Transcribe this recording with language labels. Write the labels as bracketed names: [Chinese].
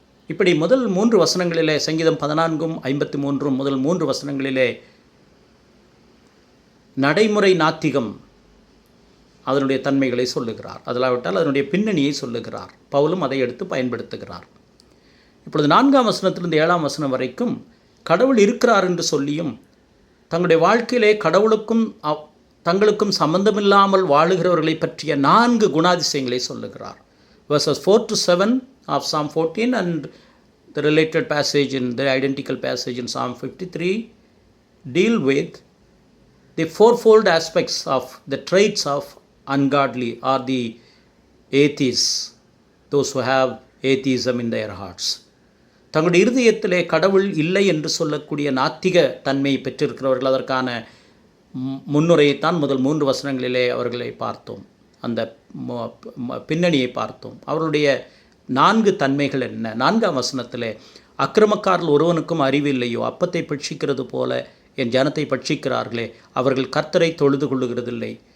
[Tamil] இப்படி முதல் 3 வசனங்களிலே, சங்கீதம் 14ம் 53ம் முதல் 3 வசனங்களிலே நடைமுறை நாத்திகம் அதனுடைய தன்மைகளை சொல்லுகிறார், அதிலாவிட்டால் அதனுடைய பின்னணியை சொல்லுகிறார். பவுலும் அதை எடுத்து பயன்படுத்துகிறார். இப்பொழுது 4ஆம் வசனத்திலிருந்து 7ஆம் வசனம் வரைக்கும் கடவுள் இருக்கிறார் என்று சொல்லியும் தங்களுடைய வாழ்க்கையிலே கடவுளுக்கும் தங்களுக்கும் சம்பந்தமில்லாமல் வாழுகிறவர்களை பற்றிய 4 குணாதிசயங்களை சொல்லுகிறார். [English] verses 4 to 7 of Psalm 14 and the related passage in the identical passage in Psalm 53 deal with the fourfold aspects of the traits of ungodly or the atheists, those who have atheism in their hearts. [Tamil] தங்களுடைய இருதயத்திலே கடவுள் இல்லை என்று சொல்லக்கூடிய நாத்திக தன்மையை பெற்றிருக்கிறவர்கள், அதற்கான முன்னுரையைத்தான் முதல் 3 வசனங்களிலே அவர்களை பார்த்தோம், அந்த பின்னணியை பார்த்தோம். அவருடைய 4 தன்மைகள் என்ன? 4ஆம் வசனத்திலே, அக்கிரமக்காரர்கள் ஒருவனுக்கும் அறிவு இல்லையோ, அப்பத்தை பட்சிக்கிறது போல என் ஜனத்தை பட்சிக்கிறார்களே, அவர்கள் கர்த்தரை தொழுது கொள்ளுகிறதில்லை.